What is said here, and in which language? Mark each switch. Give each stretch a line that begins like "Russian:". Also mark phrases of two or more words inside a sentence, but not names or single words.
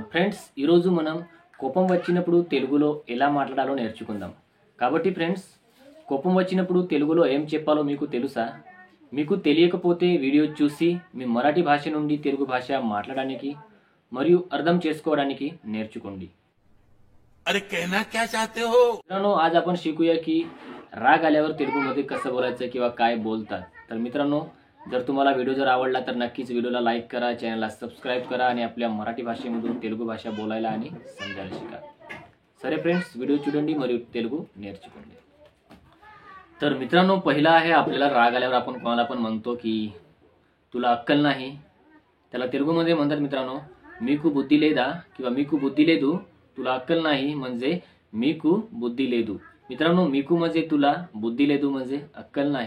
Telugu: ఫ్రెండ్స్, ఈరోజు మనం కోపం వచ్చినప్పుడు తెలుగులో ఎలా మాట్లాడాలో నేర్చుకుందాం. కాబట్టి ఫ్రెండ్స్, కోపం వచ్చినప్పుడు తెలుగులో ఏం చెప్పాలో మీకు తెలుసా? మీకు తెలియకపోతే వీడియో చూసి మీ మరాఠీ భాష నుండి తెలుగు భాష మాట్లాడడానికి మరియు అర్థం చేసుకోవడానికి నేర్చుకోండి.
Hindi: अरे कहना क्या चाहते हो?
Marathi: मित्रांनो, आज आपण शिकूया की राग आल्यावर तेलुगूमध्ये कसं बोलायचं किंवा काय बोलतात. तर मित्रांनो, जर तुम्हाला व्हिडिओ जर आवडला तर नक्कीच व्हिडिओला लाईक करा, चॅनलला सबस्क्राईब करा आणि आपल्या मराठी भाषेमधून तेलुगू भाषा बोलायला आणि समजायला शिका.
Telugu: సరే ఫ్రెండ్స్, వీడియో చూడండి మరియు తెలుగు నేర్చుకోండి.
Marathi: तर मित्रांनो, पहिला आहे आपल्याला राग आल्यावर आपण कोणाला पण म्हणतो की तुला अक्कल नाही. त्याला तेलुगूमध्ये म्हणतात मित्रांनो,
Telugu: మీకు బుద్ధి లేదా
Marathi: किंवा
Telugu: మీకు బుద్ధి లేదు.
Marathi: तुला अक्कल नाही म्हणजे
Telugu: మీకు బుద్ధి లేదు.
Marathi: मित्रांनो, मीकू म्हणजे तुला,
Telugu: బుద్ధి లేదు
Marathi: म्हणजे अक्कल नाही.